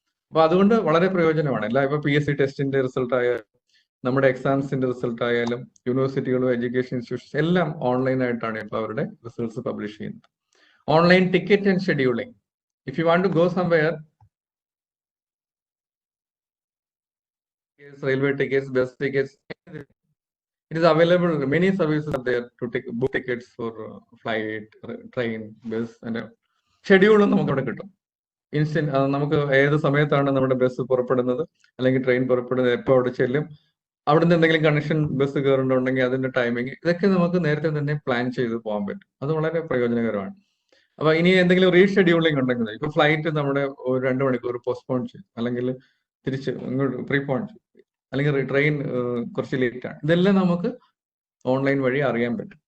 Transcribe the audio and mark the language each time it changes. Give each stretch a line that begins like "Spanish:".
Malayalam: അപ്പൊ അതുകൊണ്ട് വളരെ പ്രയോജനമാണ്. ഇപ്പൊ PSC ടെസ്റ്റിന്റെ റിസൾട്ട് ആയാലും നമ്മുടെ എക്സാംസിന്റെ റിസൾട്ട് ആയാലും യൂണിവേഴ്സിറ്റികളും എഡ്യൂക്കേഷൻ ഇൻസ്റ്റിറ്റ്യൂഷൻസ് എല്ലാം ഓൺലൈനായിട്ടാണ് ഇപ്പൊ അവരുടെ റിസൾട്ട്സ് പബ്ലിഷ് ചെയ്യുന്നത്.
English: Online ticket and scheduling, if you want to go somewhere, railway tickets, bus tickets, it is available. Many services are there to book tickets for flight, train, bus, and
Malayalam: schedule നമുക്ക് അവിടെ കിട്ടും. Instant നമുക്ക് ഏത് സമയത്താണ് നമ്മുടെ bus പുറപ്പെടുന്നത് അല്ലെങ്കിൽ train പുറപ്പെടുന്നത്, എപ്പോൾ അവിടെ ചെല്ലും, അവിടുന്ന് എന്തെങ്കിലും കണക്ഷൻ ബസ് കയറുന്നുണ്ടെങ്കിൽ അതിന്റെ ടൈമിങ്, ഇതൊക്കെ നമുക്ക് നേരത്തെ തന്നെ പ്ലാൻ ചെയ്ത് പോകാൻ പറ്റും. അത് വളരെ പ്രയോജനകരമാണ്. അപ്പൊ ഇനി എന്തെങ്കിലും റീഷെഡ്യൂളിംഗ് ഉണ്ടെങ്കിൽ, ഇപ്പൊ ഫ്ലൈറ്റ് നമ്മുടെ 2 മണിക്കൂർ പോസ്റ്റ്പോൺ ചെയ്യും, അല്ലെങ്കിൽ തിരിച്ച് ഇങ്ങോട്ട് പ്രീപോൺ ചെയ്യും, അല്ലെങ്കിൽ ട്രെയിൻ കുറച്ച് ലേറ്റ് ആണ്, ഇതെല്ലാം നമുക്ക് ഓൺലൈൻ വഴി അറിയാൻ പറ്റും.